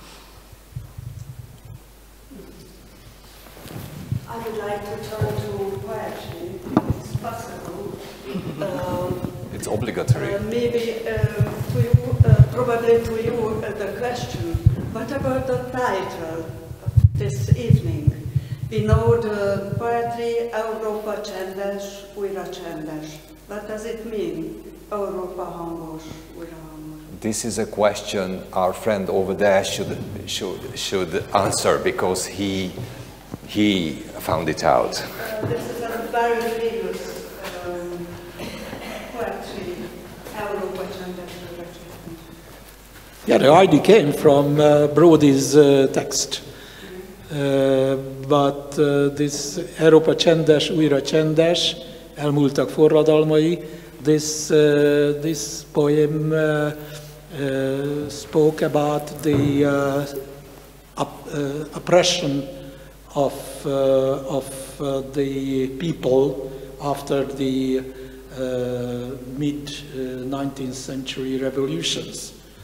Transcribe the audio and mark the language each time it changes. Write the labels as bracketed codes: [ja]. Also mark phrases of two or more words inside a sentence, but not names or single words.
[en] I would like to turn to poetry, if it's possible. It's obligatory. Maybe to you, probably to you, the question, what about the title of this evening? We know the poetry, [hu] Európa csendes, újra csendes. [en] What does it mean, [hu] Európa hangos, újra hangos? [en] This is a question our friend over there should answer, because he found it out. This is a very famous poetry, [hu] Európa csendes, újra csendes. [en] Yeah, the idea came from Brody's text. But this [hu] Európa csendes, újra csendes, elmúltak forradalmai, [en] this poem spoke about the oppression of the people after the mid-19th century revolutions.